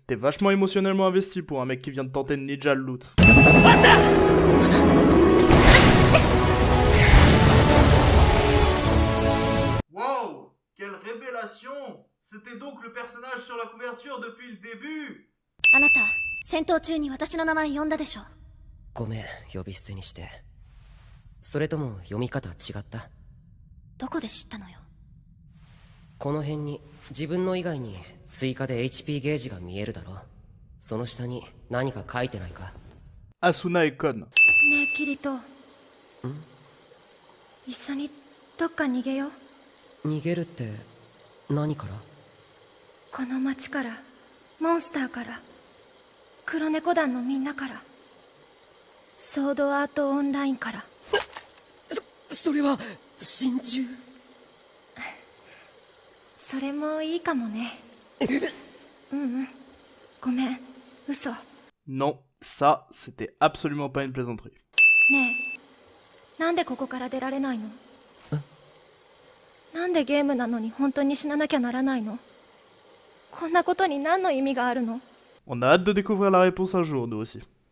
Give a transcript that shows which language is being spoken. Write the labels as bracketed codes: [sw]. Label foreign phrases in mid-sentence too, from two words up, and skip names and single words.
[fr] T'es vachement émotionnellement investi pour un mec qui vient de tenter de ninja le loot. Wow, quelle révélation! C'était donc le personnage sur la couverture depuis le début. [ja] あなた、戦闘中に私の名前呼んだでしょ。ごめん、呼び捨てにして。それとも読み方違った？どこで知ったのよ。この辺に自分の以外に追加で HP ゲージが見えるだろ。その下に何か書いてないか？ [fr] Asuna est conne. [ja] ねえ、キリト。一緒にどっか逃げよう。逃げるって何から？この町から、モンスターから、黒猫団のみんなから、ソードアートオンラインから。それは心中？それもいいかもね。ごめん、嘘。 [fr] Non, ça, c'était absolument pas une plaisanterie. [ja] ねえ、なんでここから出られないの？なんでゲームなのに本当に死ななきゃならないの？こんなことに何の意味があるの？ [fr] On a hâte de découvrir la réponse un jour, nous aussi.